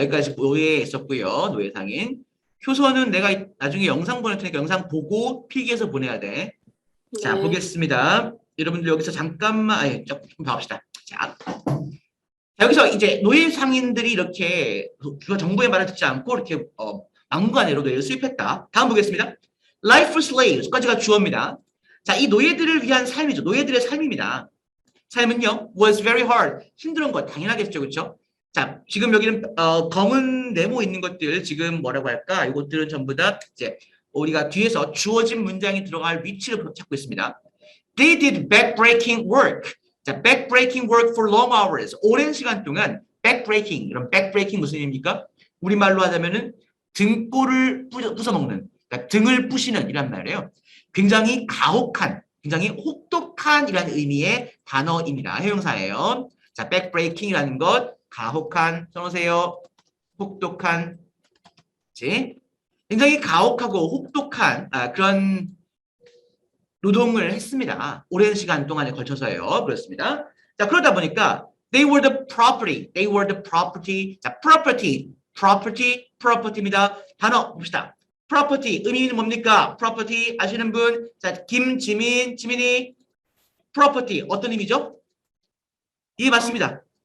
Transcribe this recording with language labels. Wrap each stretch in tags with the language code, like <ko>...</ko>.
<ko>여기까지 노예 있었고요. 노예 상인. 효서는 내가 나중에 영상 보낼 테니까 영상 보고 필기해서 보내야 돼. 자, 네. 보겠습니다. 여러분들 여기서 잠깐만, 조금 봐봅시다. 자, 여기서 이제 노예 상인들이 이렇게 그 정부의 말을 듣지 않고 이렇게 막무가내로 노예를 수입했다. 다음 보겠습니다.</ko> <en>Life for Slaves까지가</en> <ko>주어입니다. 자, 이 노예들을 위한 삶이죠. 노예들의 삶입니다. 삶은요,</ko> <en>was very hard.</en> <ko>힘든 것 당연하겠죠, 그렇죠? 자, 지금 여기는 검은 네모 있는 것들 지금 뭐라고 할까? 이것들은 전부 다 이제 우리가 뒤에서 주어진 문장이 들어갈 위치를 찾고 있습니다.</ko> <en>They did backbreaking work. 자, backbreaking work for long hours.</en> <ko>오랜 시간 동안 backbreaking. 이런 backbreaking 무슨 의미입니까? 우리말로 하자면은 등골을 부숴먹는, 그러니까 등을 부시는 이란 말이에요. 굉장히 가혹한, 굉장히 혹독한 이라는 의미의 단어입니다. 형용사예요. 자, backbreaking이라는 것, 가혹한, 써놓으세요. 혹독한, 그치? 굉장히 가혹하고 혹독한 그런 노동을 했습니다. 오랜 시간 동안에 걸쳐서요. 그렇습니다. 자, 그러다 보니까</ko> <en>they were the property. They were the property.</en> <ko>자, property입니다. 단어 봅시다. property 의미는 뭡니까? property 아시는 분? 자, 지민이 property 어떤 의미죠? 예, 맞습니다.</ko>